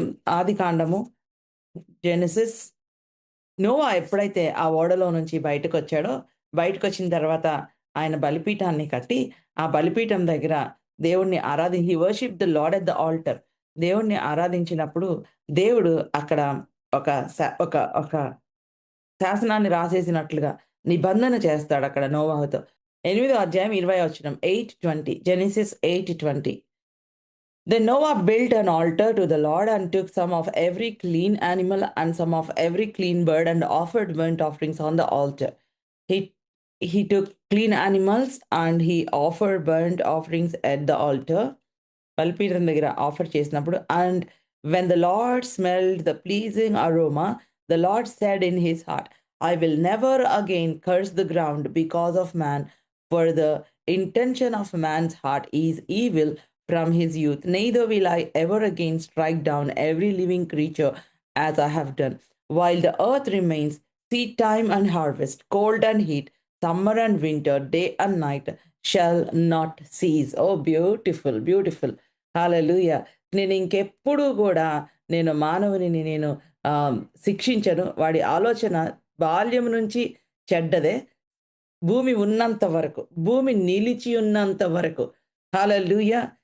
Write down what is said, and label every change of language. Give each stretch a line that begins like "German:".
Telugu: ఆదికాండము, Genesis. Noah ఎప్పుడైతే ఆ ఓడలో నుంచి బయటకొచ్చిన తర్వాత ఆయన బలిపీఠాన్ని కట్టి, ఆ బలిపీఠం దగ్గర దేవుణ్ణి
English: He worshipped the lord at the altar.
Telugu: దేవుణ్ణి ఆరాధించినప్పుడు దేవుడు అక్కడ ఒక శాసనాన్ని రాసేసినట్లుగా నిబంధన చేస్తాడక్కడ నోవాహుతో. 8వ అధ్యాయం 20వ వచనం. 8:20 Genesis 8:20.
English: Then Noah built an altar to the Lord and took some of every clean animal and some of every clean bird and offered burnt offerings on the altar. He took clean animals and he offered burnt offerings at the altar.
Telugu: బలిపీఠం దగ్గర offer చేసినప్పుడు,
English: and when the Lord smelled the pleasing aroma, the Lord said in his heart, I will never again curse the ground because of man, for the intention of man's heart is evil from his youth. Neither will I ever again strike down every living creature as I have done. While the earth remains, seed time and harvest, cold and heat, summer and winter, day and night shall not cease. Oh, beautiful, beautiful.
Telugu: Hallelujah. నేను ఇంకెప్పుడు కూడా మానవుని శిక్షించను. వాడి ఆలోచన బాల్యం నుంచి చెడ్డదే. భూమి ఉన్నంత వరకు, భూమి నిలిచి ఉన్నంత వరకు. హల్లెలూయా!